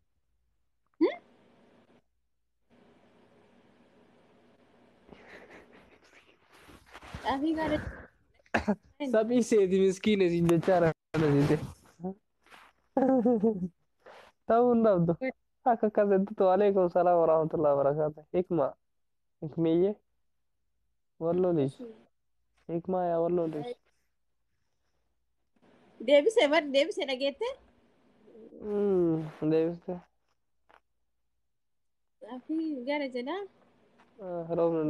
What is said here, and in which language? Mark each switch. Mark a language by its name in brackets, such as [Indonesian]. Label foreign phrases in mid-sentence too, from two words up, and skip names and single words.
[Oromo] Xaafii gaara Saphii seeti miskiina isin jechaadha nasiite. Ta'uu hin dhabdu. Akka akkasittu [Arabic] وعليكم السلام ورحمة الله وبركاته. [Oromo] Hikma. Hikmiyye. Wallolish. Hikmaa yaa wallolish. deebisee bar deebisee dhageette. Deebiste. Xaafii gaara jedhaa. Roobni hin